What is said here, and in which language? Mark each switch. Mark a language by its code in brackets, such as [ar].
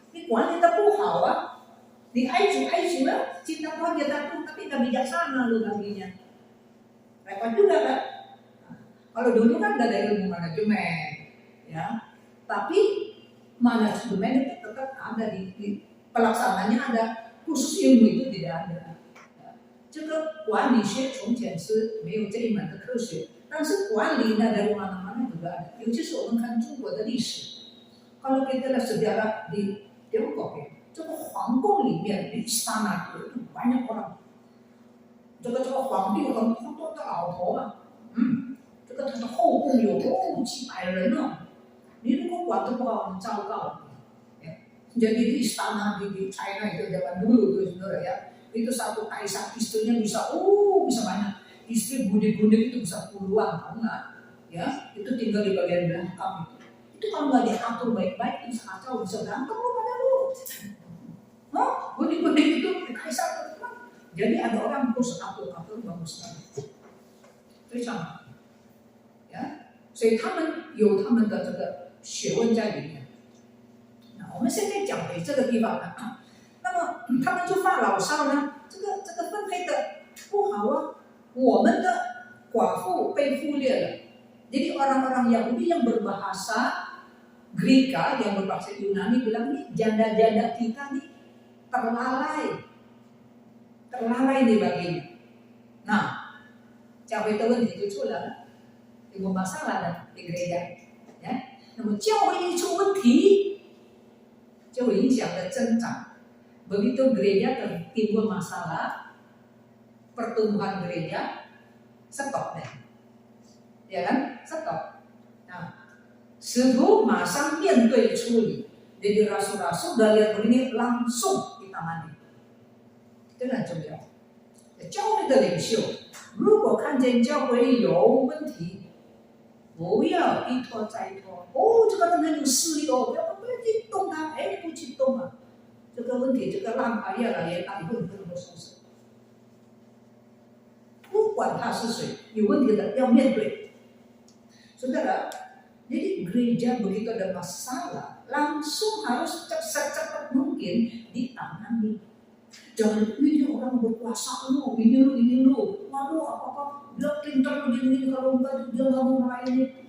[zh] 你管理的不好啊，你爱主了， [id] cinta Tuhan dia takut tapi nggak bijaksana lu baginya, repot juga kan? Kalau dulu kan nggak ada ilmu manajemen, ya, tapi manajemen itu tetap ada di pelaksananya ada, khusus ilmu itu tidak ada. [zh] 这个管理学从前是没有这一门的科学，但是管理呢 [id] dari mana-mana juga ada. [zh] 尤其是我们看中国的历史， [id] kalau kita lihat sejarah di Tiongkok ya, [zh] 这个皇宫里面 [id] di istana itu banyak orang， [zh] 这个皇帝有很多的老婆啊， 这个他的后宫有几百人呢， 你如果管得不好，很糟糕。 [id] Jadi di istana di China itu zaman dulu tuh saudara ya, itu satu kaisar istrinya bisa banyak, istri gudik-gudik itu bisa puluhan, tahu nggak? Ya, itu tinggal di bagian belakang. Itu kalau nggak diatur baik-baik bisa kacau, bisa berantem lu pada lu. Gudik-gudik itu kaisar itu. Jadi ada orang terus atur bagus sekali. [zh] 非常好，呀，所以他们有他们的这个学问在里面。我们现在讲回这个地方呢，那么他们就发牢骚呢，这个分配的不好啊，我们的寡妇被忽略了。 [id] Jadi orang-orang Yahudi yang berbahasa Greka, yang berbahasa Yunani bilang nih janda-janda kita nih terlalai nih baginya. [zh] Nah, 教会的问题就出来了，有 [id] masalah di gereja， [zh] ya。那么教会一出问题， 就影响了增长。 [id] Begitu gereja timbul masalah, pertumbuhan gereja stop deh, ya kan? Stop. Nah, [zh] 使徒马上面对处理， [id] jadi rasul-rasul udah lihat begini langsung ditangani， [zh] 这很重要。教会的领袖如果看见教会有问题， 不要一拖再拖。这个人很有势力哦，不要去动他，不去动啊。这个问题，这个浪花越来越大，以后你不能够收拾。不管他是谁，有问题的要面对。 [id] Saudara, jadi gereja begitu ada masalah, langsung harus secepat mungkin ditangani. Jangan ini orang berkuasa lu, ini lu, waduh apa dia pintar begini kalau enggak dia nggak mau melayani.